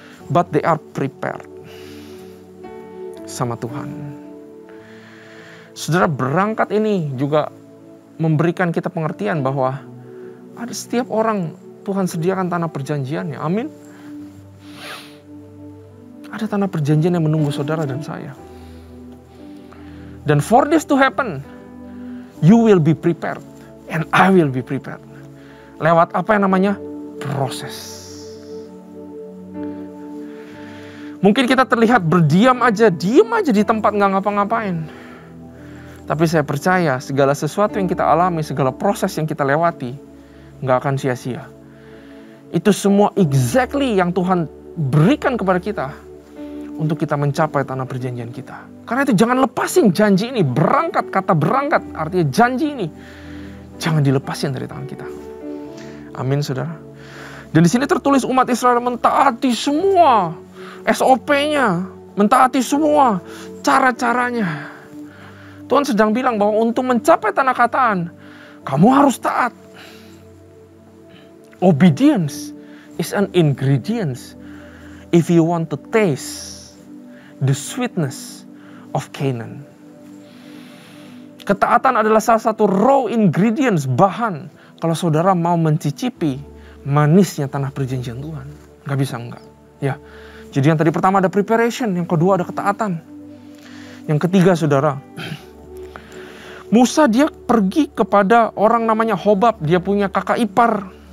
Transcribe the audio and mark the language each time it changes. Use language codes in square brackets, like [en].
[en] But they are prepared [id] sama Tuhan. Saudara, berangkat ini juga memberikan kita pengertian bahwa ada setiap orang Tuhan sediakan tanah perjanjiannya. Amin. Ada tanah perjanjian yang menunggu saudara dan saya. [en] Dan for this to happen, you will be prepared. And I will be prepared. [id] Lewat apa yang namanya? Proses. Mungkin kita terlihat berdiam aja, diam aja di tempat nggak ngapa-ngapain. Tapi saya percaya segala sesuatu yang kita alami, segala proses yang kita lewati, nggak akan sia-sia. Itu semua exactly yang Tuhan berikan kepada kita untuk kita mencapai tanah perjanjian kita. Karena itu jangan lepasin janji ini. Berangkat, kata berangkat artinya janji ini. Jangan dilepasin dari tangan kita. Amin, saudara. Dan di sini tertulis umat Israel mentaati semua SOP-nya. Mentaati semua cara-caranya. Tuhan sedang bilang bahwa untuk mencapai tanah kataan, kamu harus taat. [en] Obedience is an ingredient if you want to taste the sweetness of Canaan. [id] Ketaatan adalah salah satu raw ingredients, bahan kalau saudara mau mencicipi manisnya tanah perjanjian Tuhan. Gak bisa enggak. Ya. Jadi yang tadi pertama ada preparation, yang kedua ada ketaatan. Yang ketiga saudara, Musa dia pergi kepada orang namanya Hobab, dia punya kakak ipar.